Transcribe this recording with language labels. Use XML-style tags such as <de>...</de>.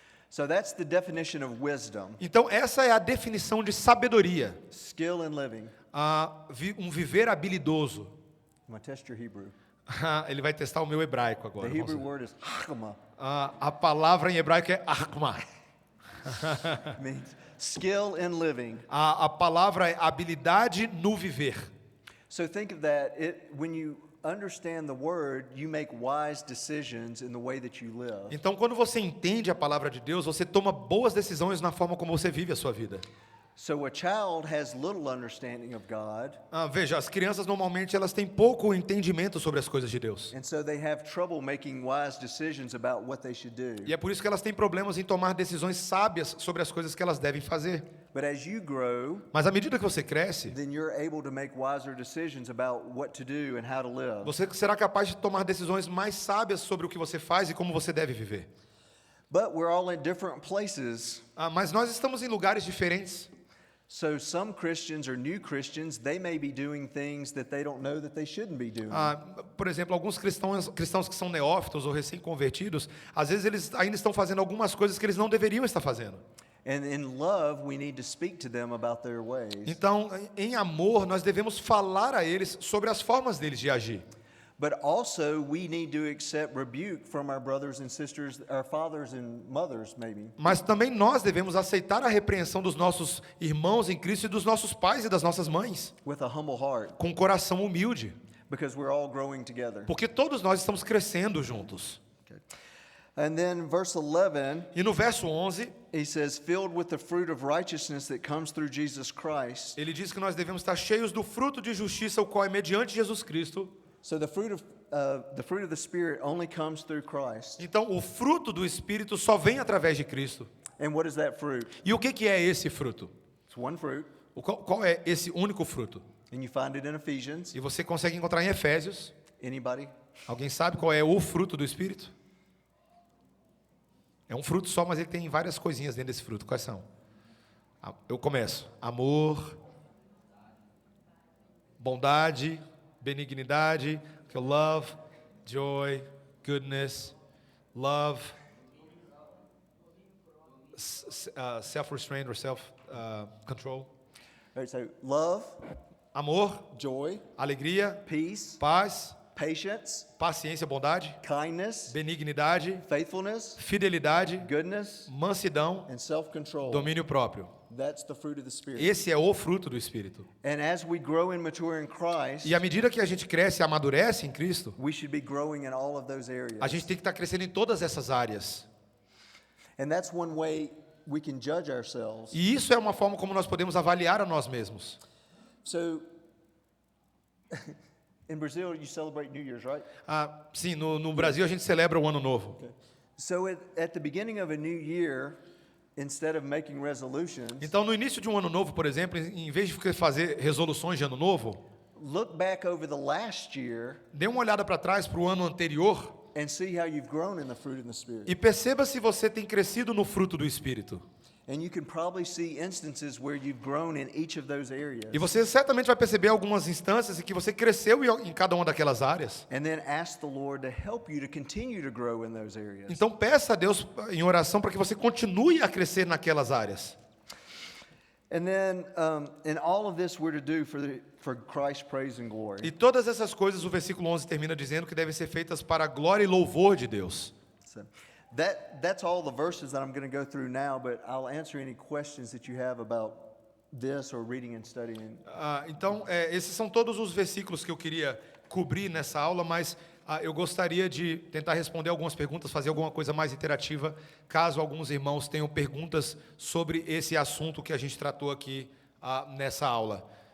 <en>So that's the definition of wisdom,</en> <pt>Então, essa é a definição de sabedoria,</pt> <en>skill in living.</en> <pt>um viver habilidoso.</pt> <en>I'm going to test your Hebrew.</en> <pt>Ele vai testar o meu hebraico</pt> <en>The</en> <pt>agora.</pt> <en>Hebrew word is hakama.</en> <pt>A palavra em hebraico é achma.</pt> <en>Means skill in living.</en> <pt>A palavra é habilidade no viver.</pt> <en>So think of that. When you understand the word, you make wise decisions in the way that you live.</en> <pt>Então, quando você entende a palavra de Deus, você toma boas decisões na forma como você vive a sua vida.</pt> <en>So a child has little understanding of God,</en> <pt>Veja, as crianças normalmente elas têm pouco entendimento sobre as coisas de Deus.</pt> <en>and so they have trouble making wise decisions about what they should do.</en> <pt>E é por isso que elas têm problemas em tomar decisões sábias sobre as coisas que elas devem fazer.</pt> <en>But as you grow,</en> <pt>Mas à medida que você cresce,</pt> <en>then you're able to make wiser decisions about what to do and how to live.</en> <pt>você será capaz de tomar decisões mais sábias sobre o que você faz e como você deve viver.</pt> <en>But we're all in different places.</en> <pt>Mas nós estamos em lugares diferentes.</pt> <en>So some Christians or new Christians, they may be doing things that they don't know that they shouldn't be doing.</en> <pt>Por exemplo, alguns cristãos que são neófitos ou recém-convertidos, às vezes eles ainda estão fazendo algumas coisas que eles não deveriam estar fazendo.</pt> <en>And in love, we need to speak to them about their ways.</en> <pt>Então, em amor, nós devemos falar a eles sobre as formas deles de agir.</pt> <en>But also, we need to accept rebuke from our brothers and sisters, our fathers and mothers, maybe.</en> <pt>Mas também nós devemos aceitar a repreensão dos nossos irmãos em Cristo e dos nossos pais e das nossas mães,</pt> <en>With a humble heart,</en> <pt>com um coração humilde,</pt> <en>because we're all growing together.</en> <pt>porque todos nós estamos crescendo juntos.</pt> <en>And then verse 11,</en> <pt>E no verso 11,</pt> <en>he says, filled with the fruit of righteousness that comes through Jesus Christ.</en> <pt>ele diz que nós devemos estar cheios do fruto de justiça, o qual é mediante Jesus Cristo.</pt> <en>So the fruit of the Spirit only comes through Christ.</en> <pt>Então, o fruto do Espírito só vem através de Cristo.</pt> <en>And what is that fruit?</en> <pt>E o que é esse fruto?</pt> <en>It's one fruit,</en> <pt>Qual é esse único fruto?</pt> <en>and you find it in Ephesians.</en> <pt>E você consegue encontrar em Efésios.</pt> <en>Anybody?</en> <pt>Alguém sabe qual é o fruto do Espírito? É um fruto só, mas ele tem várias coisinhas dentro desse fruto. Quais são? Eu começo. Amor, bondade, benignidade,</pt> <en>love, joy, goodness, love, self-restraint or self-control. All right, so love,</en> <pt>Amor,</pt> <en>joy,</en> <pt>alegria,</pt> <en>peace,</en> <pt>paz,</pt> <en>patience,</en> <pt>paciência, bondade,</pt> <en>kindness,</en> <pt>benignidade,</pt> <en>faithfulness,</en> <pt>fidelidade,</pt> <en>goodness,</en> <pt>mansidão,</pt> <en>and self-control.</en> <pt>domínio próprio.</pt> <en>That's the fruit of the Spirit.</en> <pt>Esse é o fruto do Espírito.</pt> <en>And as we grow and mature in Christ,</en> <pt>E à medida que a gente cresce e amadurece em Cristo,</pt> <en>we should be growing in all of those areas.</en> <pt>a gente tem que estar crescendo em todas essas áreas.</pt> <en>And that's one way we can judge ourselves.</en> <pt>E isso é uma forma como nós podemos avaliar a nós mesmos.</pt> <en>So, in Brazil, you celebrate New Year's, right?</en> <pt>Sim, no Brasil a gente celebra o Ano Novo.</pt> <en>So at the beginning of a new year, instead of making resolutions,</en> <pt>Então, no início de um Ano Novo, por exemplo, em vez de fazer resoluções de Ano Novo,</pt> <en>look back over the last year</en> <pt>dê uma olhada para trás para o ano anterior</pt> <en>and see how you've grown in the fruit and the Spirit.</en> <pt>e perceba se você tem crescido no fruto do Espírito.</pt> <en>And you can probably see instances where you've grown in each of those areas.</en> <pt>E você certamente vai perceber algumas instâncias em que você cresceu em cada uma daquelas áreas.</pt> <en>And then ask the Lord to help you to continue to grow in those areas.</en> <pt>Então peça a Deus em oração para que você continue a crescer naquelas áreas.</pt> <en>And then, and all of this we're to do for Christ's praise and glory.</en> <pt>E todas essas coisas, o versículo 11 termina dizendo que devem ser feitas para a glória e louvor de Deus.</pt> <en>So that's all the verses that I'm going to go through now, but I'll answer any questions that you have about this or reading and studying.</en> <pt>Então, esses são todos os versículos que eu queria cobrir nessa aula, mas eu gostaria de tentar responder algumas perguntas, fazer alguma coisa mais interativa, caso alguns irmãos tenham perguntas sobre esse assunto que a gente tratou aqui nessa aula.</pt>